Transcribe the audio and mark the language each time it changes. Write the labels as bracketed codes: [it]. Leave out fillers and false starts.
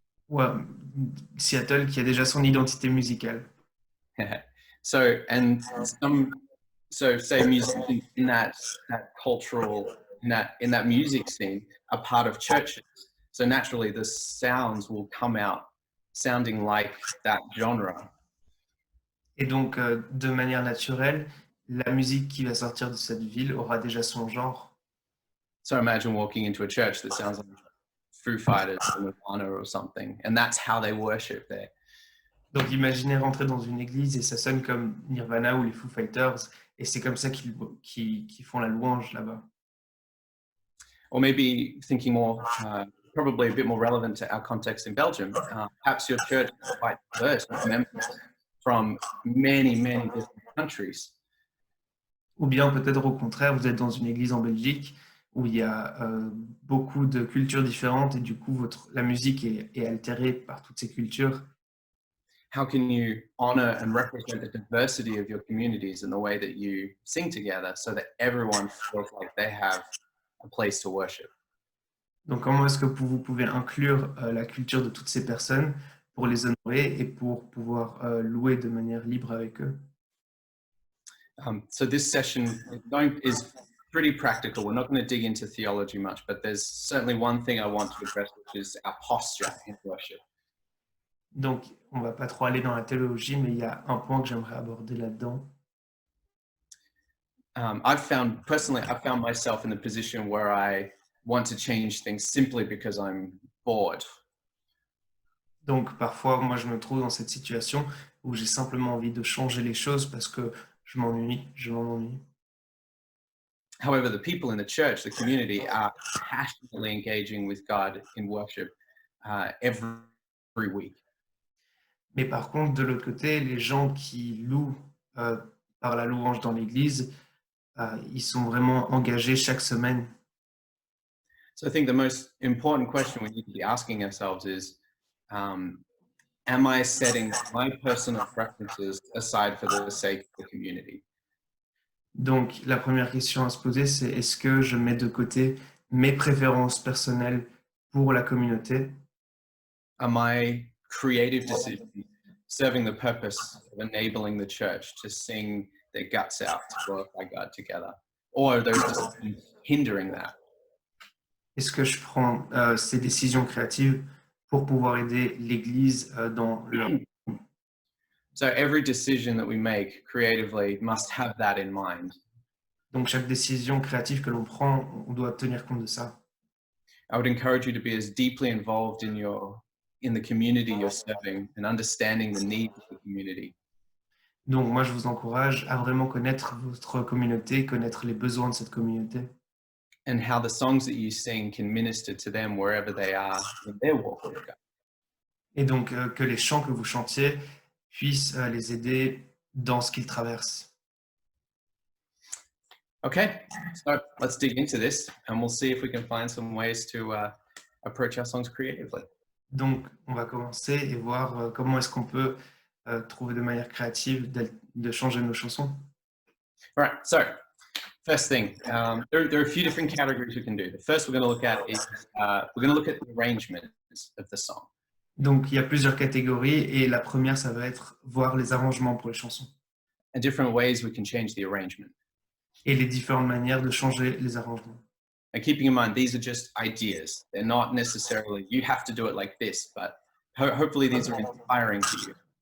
[fr] Ouais, Seattle qui a déjà son identité musicale. [en] so, and say musicians in that cultural, in that music scene are part of churches. So naturally the sounds will come out sounding like that genre. [fr] Et donc, de manière naturelle, la musique qui va sortir de cette ville aura déjà son genre. [en] So imagine walking into a church that sounds like Foo Fighters or Nirvana or something, and that's how they worship there. [fr] Donc, imaginez rentrer dans une église et ça sonne comme Nirvana ou les Foo Fighters, et c'est comme ça qu'ils font la louange là-bas. [en] Or maybe thinking more, probably a bit more relevant to our context in Belgium, perhaps your church is quite diverse with members from many, many different countries. [fr] Ou bien peut-être au contraire, vous êtes dans une église en Belgique où il y a beaucoup de cultures différentes et du coup, la musique est altérée par toutes ces cultures. [en] How can you honor and represent the diversity of your communities in the way that you sing together so that everyone feels like they have a place to worship? [fr] Donc, comment est-ce que vous pouvez inclure la culture de toutes ces personnes pour les honorer et pour pouvoir louer de manière libre avec eux? [en] So this session is pretty practical. We're not going to dig into theology much, but there's certainly one thing I want to address, which is our posture in worship. [fr] Donc, on va pas trop aller dans la théologie, mais il y a un point que j'aimerais aborder là-dedans. [en] I've found myself in the position where I want to change things simply because I'm bored. [fr] Donc parfois, moi, je me trouve dans cette situation où j'ai simplement envie de changer les choses parce que je m'ennuie. [en] However, the people in the church, the community, are passionately engaging with God in worship every week. [fr] Mais par contre, de l'autre côté, les gens qui louent euh, par la louange dans l'église, ils sont vraiment engagés chaque semaine. [en] So I think the most important question we need to be asking ourselves is, um, am I setting my personal preferences aside for the sake of the community? [fr] Donc la première question à se poser, c'est est-ce que je mets de côté mes préférences personnelles pour la communauté? [en] Are my creative decisions serving the purpose of enabling the church to sing their guts out to glorify God together? Or are those decisions hindering that? [fr] Est-ce que je prends ces décisions créatives pour pouvoir aider l'Église dans leur... [en] So every decision that we make creatively must have that in mind. [fr] Donc chaque décision créative que l'on prend, on doit tenir compte de ça. [en] I would encourage you to be as deeply involved in the community you're serving and understanding the needs of the community. [fr] Donc moi, je vous encourage à vraiment connaître votre communauté, connaître les besoins de cette communauté. [en] And how the songs that you sing can minister to them wherever they are in their walk with God. [fr] Et donc que les chants que vous chantiez puissent les aider dans ce qu'ils traversent. [en] Okay, so let's dig into this and we'll see if we can find some ways to approach our songs creatively. [fr] Donc on va commencer et voir comment est-ce qu'on peut trouver de manière créative de changer nos chansons. [en] All right, so first thing, there are a few different categories we can do. The first we're going to look at is we're going to look at the arrangements of the song. [fr] Donc il y a plusieurs catégories et la première, ça va être voir les arrangements pour les chansons [en] And different ways we can change the arrangement. [fr] et les différentes manières de changer les arrangements. [en] And keeping in mind, these are just ideas. They're not necessarily, you have to do it like this, but hopefully these are inspiring to you.